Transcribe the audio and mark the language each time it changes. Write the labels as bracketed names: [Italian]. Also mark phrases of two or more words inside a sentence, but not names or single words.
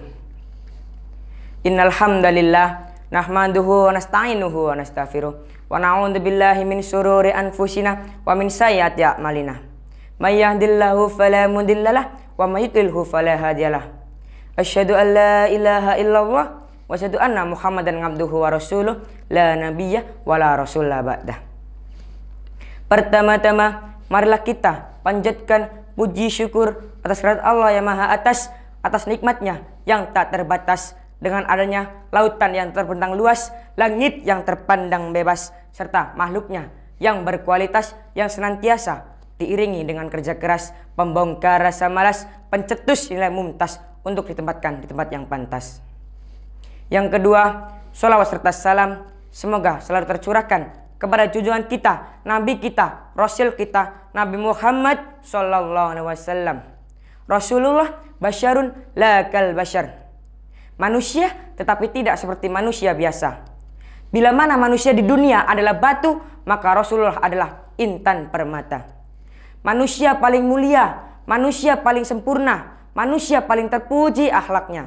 [Arabic] إن الحمد لله نحمده ونستعينه ونستغفره ونعوذ بالله من شرور أنفسنا ومن سيئات أعمالنا. من يهده الله فلا مضل له ومن يضلله فلا هادي له. أشهد أن لا إله إلا الله وأشهد أن محمدا عبده ورسوله لا نبي ولا رسول بعده. [Indonesian] Pertama-tama, marilah kita panjatkan puji syukur atas kehadirat Allah yang Maha Atas, atas nikmatnya yang tak terbatas, dengan adanya lautan yang terbentang luas, langit yang terpandang bebas, serta makhluknya yang berkualitas, yang senantiasa diiringi dengan kerja keras, pembongkar rasa malas, pencetus nilai mumtaz untuk ditempatkan di tempat yang pantas. Yang kedua, sholawat serta salam semoga selalu tercurahkan kepada junjungan kita, Nabi kita, Rasul kita, Nabi Muhammad [Arabic] صلى الله عليه وسلم. رسول الله بشر لا كالبشر. [Indonesian] Manusia tetapi tidak seperti manusia biasa. Bila mana manusia di dunia adalah batu, maka Rasulullah adalah intan permata. Manusia paling mulia, manusia paling sempurna, manusia paling terpuji akhlaknya.